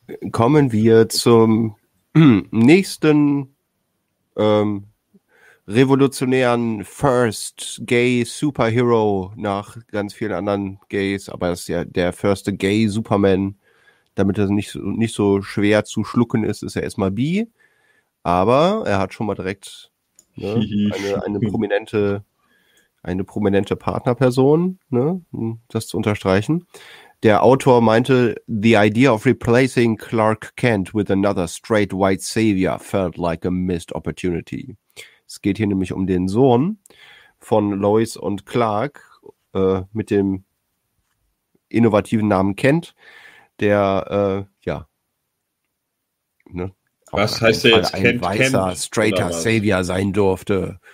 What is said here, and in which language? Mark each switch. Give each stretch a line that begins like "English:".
German: Kommen wir zum nächsten revolutionären First Gay Superhero nach ganz vielen anderen Gays, aber das ist ja der erste Gay Superman, damit er nicht so schwer zu schlucken ist, ist er erstmal bi, aber er hat schon mal direkt ne, eine prominente Partnerperson, ne, um das zu unterstreichen. Der Autor meinte,
English: the idea of replacing Clark Kent with another straight white savior felt like a missed opportunity.
German: Es geht hier nämlich um den Sohn von Lois und Clark mit dem innovativen Namen Kent, der, was heißt der jetzt? Ein Kent, weißer, Kent, straighter Savior sein durfte.